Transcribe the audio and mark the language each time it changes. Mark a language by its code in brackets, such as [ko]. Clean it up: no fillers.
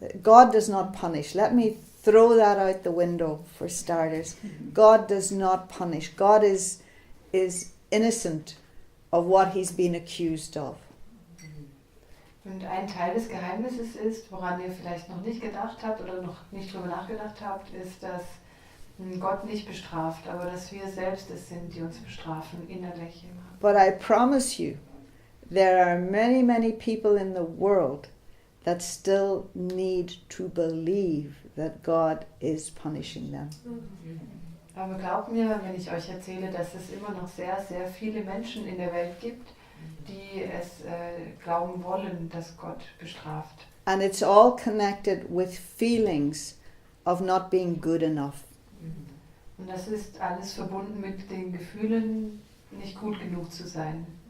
[en] God does not punish. Let me throw that out the window for starters. God does not punish. God is innocent of what he's been accused of. [de] Und ein Teil des Geheimnisses ist, woran ihr vielleicht noch nicht gedacht habt oder noch nicht drüber nachgedacht habt, ist, dass Gott nicht bestraft, aber dass wir selbst es sind, die uns bestrafen, innerlich immer. [en] But I promise you, there are many, many people in the world that still need to believe that God is punishing them. [de] Aber glaubt mir, wenn ich euch erzähle, dass es immer noch sehr, sehr viele Menschen in der Welt gibt, die es glauben wollen, dass Gott bestraft. [en] And it's all connected with feelings of not being good enough. [de] Und das ist alles verbunden mit den Gefühlen, nicht gut genug zu sein.